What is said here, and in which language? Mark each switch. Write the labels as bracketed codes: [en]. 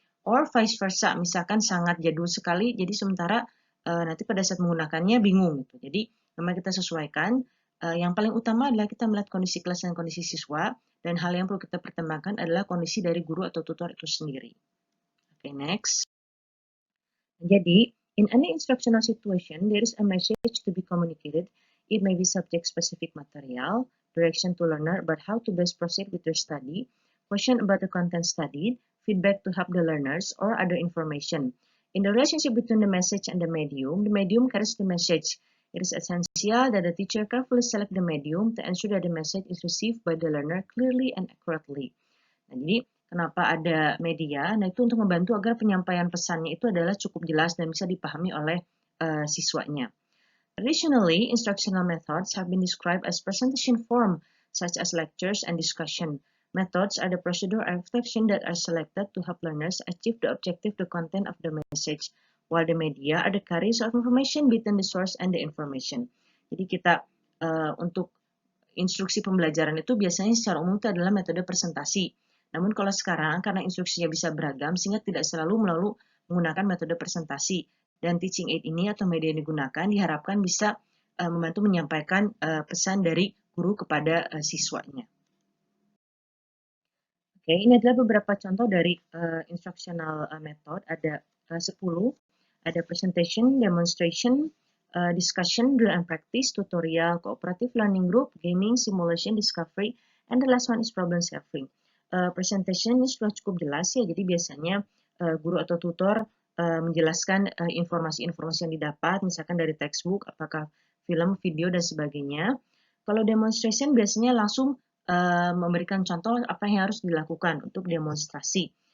[en] Or vice versa, [id] misalkan sangat jadul sekali, jadi sementara nanti pada saat menggunakannya bingung. Gitu. Jadi memang kita sesuaikan. Yang paling utama adalah kita melihat kondisi kelas dan kondisi siswa, dan hal yang perlu kita pertimbangkan adalah kondisi dari guru atau tutor itu sendiri. Oke, next. Jadi, [en] in any instructional situation, there is a message to be communicated. It may be subject-specific material, direction to learner about how to best proceed with their study, question about the content studied, feedback to help the learners, or other information. In the relationship between the message and the medium carries the message. It is essential that the teacher carefully select the medium to ensure that the message is received by the learner clearly and accurately. [id] Nah, jadi kenapa ada media? Nah, itu untuk membantu agar penyampaian pesannya itu adalah cukup jelas dan bisa dipahami oleh siswanya. [en] Traditionally, instructional methods have been described as presentation form, such as lectures and discussion. Methods are the procedure or reflection that are selected to help learners achieve the objective, the content of the message, while the media are the carriers of information between the source and the information. [id] Jadi kita untuk instruksi pembelajaran itu biasanya secara umum itu adalah metode presentasi. Namun kalau sekarang karena instruksinya bisa beragam sehingga tidak selalu menggunakan metode presentasi. Dan teaching aid ini atau media yang digunakan diharapkan bisa membantu menyampaikan pesan dari guru kepada siswanya. Oke, ini adalah beberapa contoh dari instructional method. Ada 10, ada [en] presentation, demonstration, discussion, drill and practice, tutorial, cooperative learning group, gaming, simulation, discovery, and the last one is problem solving. [id] Presentation ini sudah cukup jelas ya, jadi biasanya guru atau tutor menjelaskan informasi-informasi yang didapat, misalkan dari textbook, apakah film, video, dan sebagainya. Kalau demonstration biasanya langsung memberikan contoh apa yang harus dilakukan untuk demonstrasi.